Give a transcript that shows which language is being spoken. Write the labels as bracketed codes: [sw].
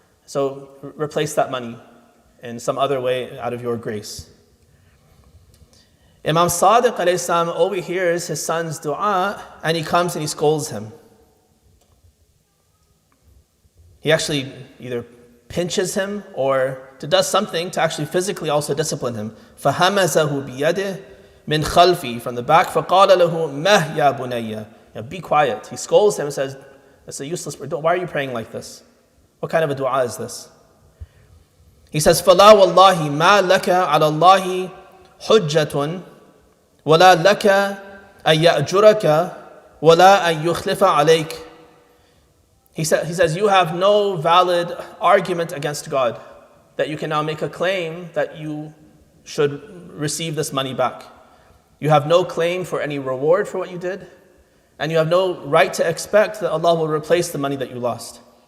[en] So replace that money in some other way out of your grace. Imam Sadiq alayhi salam overhears his son's dua, and he comes and he scolds him. He actually either pinches him or does something to actually physically also discipline him. [ar] فَهَمَزَهُ بِيَدِهِ مِنْ خَلْفِهِ, [en] from the back. [ar] فَقَالَ لَهُ مَهْ يَا بُنَيَّ. [en] Be quiet. He scolds him and says, that's a useless prayer. Why are you praying like this? What kind of a dua is this? He says, [ar] فَلَا وَاللَّهِ مَا لَكَ عَلَى اللَّهِ حُجَّةٌ وَلَا لَكَ أَن يَأْجُرَكَ وَلَا أَن يُخْلِفَ عَلَيْكَ. [en] He says, you have no valid argument against God that you can now make a claim that you should receive this money back. You have no claim for any reward for what you did, and you have no right to expect that Allah will replace the money that you lost.